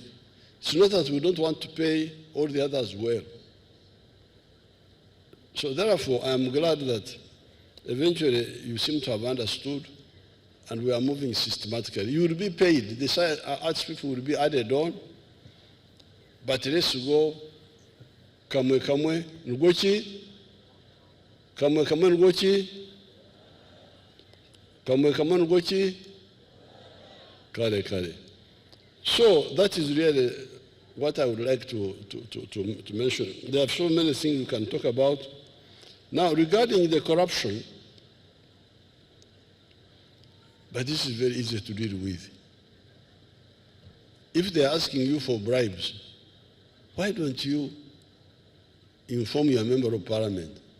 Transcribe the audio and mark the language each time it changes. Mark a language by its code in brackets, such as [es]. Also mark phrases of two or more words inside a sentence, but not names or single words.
[en] It's not that we don't want to pay all the others well. So therefore, I'm glad that eventually you seem to have understood, and we are moving systematically. You will be paid. The arts people will be added on, but let's go [nyn] kamwe ngochi, kamwe ngochi, kamwe ngochi, kare. [en] So that is really what I would like to mention. There are so many things we can talk about. Now, regarding the corruption, but this is very easy to deal with. If they're asking you for bribes, why don't you inform your member of parliament?